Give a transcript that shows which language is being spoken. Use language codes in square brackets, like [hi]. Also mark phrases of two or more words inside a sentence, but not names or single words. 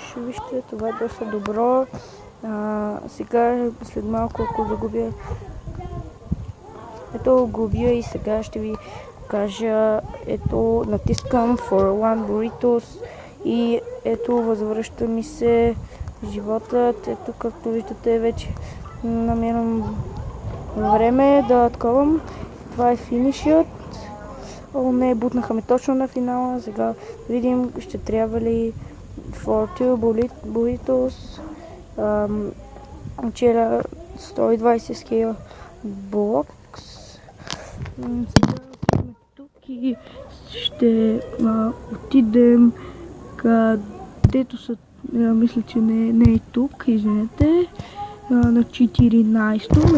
[bg] вижте, това е доста добро. Сега, след малко, ако загубя... Ето, губя и сега ще ви кажа. Ето, натискам [en] for one burritos [bg] и ето, възвръща ми се животът. Ето, както виждате, вече намирам време да отковам. Това е финишът. О, не, бутнаха ме точно на финала. Сега видим, ще трябва ли [en] for two burritos. [bg] Вчера 120 [en] scale blocks. [bg] Сега отидем тук и ще отидем където са, мисля, че не е тук, извинете, на 14-то.